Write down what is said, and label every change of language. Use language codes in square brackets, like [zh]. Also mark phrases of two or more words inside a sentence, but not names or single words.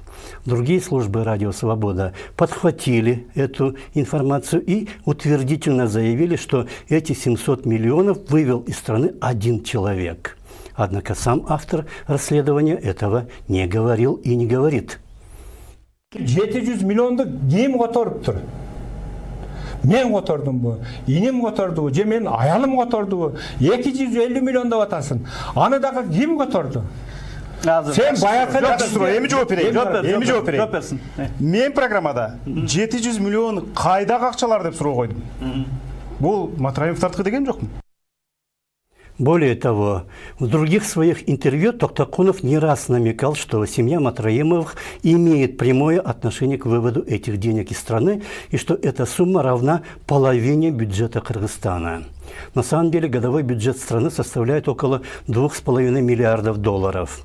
[ru] Другие службы радио «Свобода» подхватили эту информацию и утвердительно заявили, что эти 700 миллионов вывел из страны один человек. Однако сам автор расследования этого не говорил и не говорит. [ky] 700 миллионды ким которуптур? Мен котордумбу, инем которду, же мен аялым которду, 250 миллион деп атасың. Аны дагы ким которду? Сен баякы эми жооп берейин. Мен программада 700 миллион кайдагы акчалар деп суроо койдум. Бул Матраимовдардыкы деген жокму? [ru] Более того, в других своих интервью Токтакунов не раз намекал, что семья Матраимовых имеет прямое отношение к выводу этих денег из страны и что эта сумма равна половине бюджета Кыргызстана. На самом деле годовой бюджет страны составляет около 2,5 миллиардов долларов.